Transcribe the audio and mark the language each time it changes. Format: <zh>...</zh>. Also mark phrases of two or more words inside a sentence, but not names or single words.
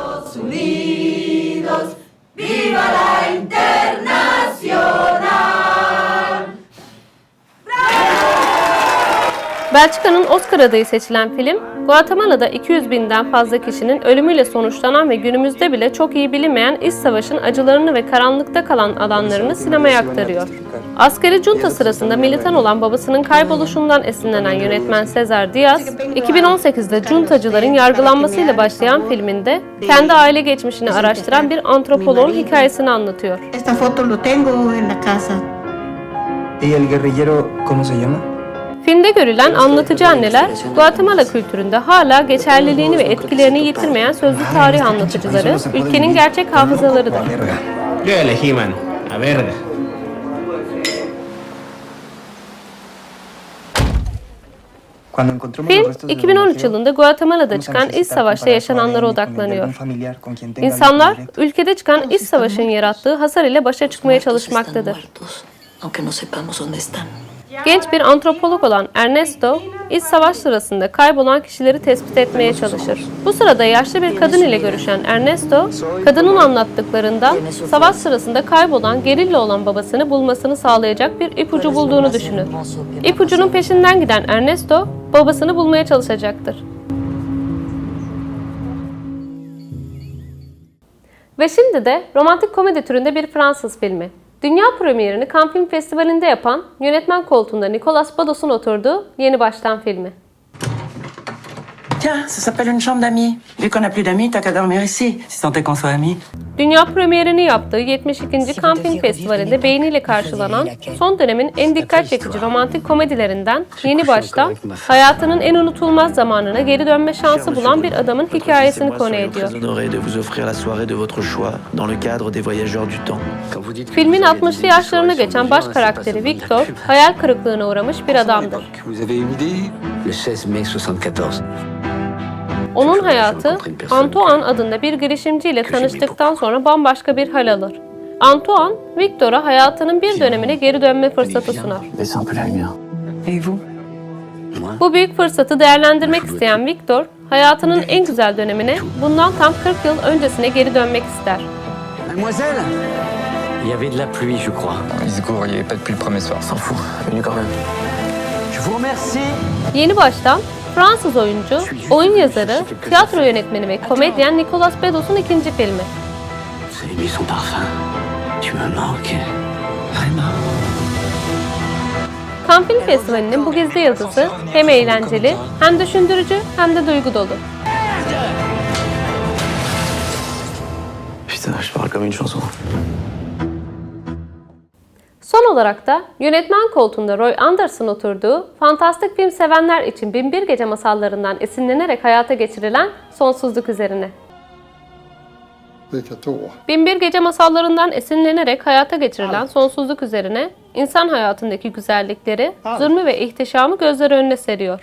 <tr>Belçika'nın Oscar adayı seçilen film, Guatemala'da 200 binden fazla kişinin ölümüyle sonuçlanan ve günümüzde bile çok iyi bilinmeyen İç Savaş'ın acılarını ve karanlıkta kalan alanlarını sinemaya aktarıyor. Askeri junta sırasında militan olan babasının kayboluşundan esinlenen yönetmen Sezer Diaz, 2018'de juntacıların yargılanmasıyla başlayan filminde kendi aile geçmişini araştıran bir antropoloğun hikayesini anlatıyor.</tr> <es>Esta foto lo tengo en la casa. ¿Y el guerrillero cómo se llama?</es> <tr>Filmde görülen anlatıcı anneler, Guatemala kültüründe hala geçerliliğini ve etkilerini yitirmeyen sözlü tarih anlatıcıları, ülkenin gerçek hafızalarıdır.</tr> <es>Yo elegí, man. A verga.</es> <tr>Film, 2013 yılında Guatemala'da çıkan İç Savaş'ta yaşananlara odaklanıyor. İnsanlar, ülkede çıkan İç Savaş'ın yarattığı hasar ile başa çıkmaya çalışmaktadır.</tr> <es>Aunque no sepamos dónde están.</es> <tr>Genç bir antropolog olan Ernesto, İç Savaş sırasında kaybolan kişileri tespit etmeye çalışır. Bu sırada yaşlı bir kadın ile görüşen Ernesto, kadının anlattıklarından savaş sırasında kaybolan gerilla olan babasını bulmasını sağlayacak bir ipucu bulduğunu düşünür. İpucunun peşinden giden Ernesto, babasını bulmaya çalışacaktır. Ve şimdi de romantik komedi türünde bir Fransız filmi. Dünya premierini Cannes Film Festivali'nde yapan, yönetmen koltuğunda Nicolas Bados'un oturduğu Yeni Baştan filmi.</tr> <fr>Tiens, ça s'appelle une chambre d'amis. Vu qu'on n'a plus d'amis, t'as qu'à dormir ici, si tant est qu'on soit amis.</fr> <tr>Dünya premierini yaptığı 72. Cannes Film Festivali'nde beğeniyle karşılanan son dönemin en dikkat çekici romantik komedilerinden Yeni Baştan, hayatının en unutulmaz zamanına geri dönme şansı bulan bir adamın hikayesini konu ediyor. Filmin 60'lı yaşlarına geçen baş karakteri Victor, hayal kırıklığına uğramış bir adamdır. Onun hayatı, Antoine adında bir girişimciyle tanıştıktan sonra bambaşka bir hal alır. Antoine, Victor'a hayatının bir dönemine geri dönme fırsatı sunar.</tr> <fr>Baissez un peu la lumière. Et vous?</fr> <tr>Bu büyük fırsatı değerlendirmek isteyen Victor, hayatının en güzel dönemine, bundan tam 40 yıl öncesine geri dönmek ister.</tr> <fr>Mademoiselle. Il y avait de la pluie, je crois. Izuku, il n'y avait pas de pluie le premier soir. S'en fout. Venu quand même. Je vous remercie.</fr> <tr>Yeni baştan Fransız oyuncu, oyun yazarı, tiyatro yönetmeni ve komedyen Nicolas Bedos'un ikinci filmi.</tr> <fr>Vous avez mis son parfum. Tu me manques. Vraiment.</fr> <tr>Cannes Film Festivali'nin bu gizli yıldızı hem eğlenceli, hem düşündürücü, hem de duygu dolu.</tr> <fr>Putain, je parle comme une chanson.</fr> <tr>Son olarak da yönetmen koltuğunda Roy Andersson oturduğu, fantastik film sevenler için Binbir Gece masallarından esinlenerek hayata geçirilen Sonsuzluk üzerine. Binbir Gece masallarından esinlenerek hayata geçirilen Sonsuzluk üzerine insan hayatındaki güzellikleri, zulmü ve ihtişamı gözler önüne seriyor.</tr>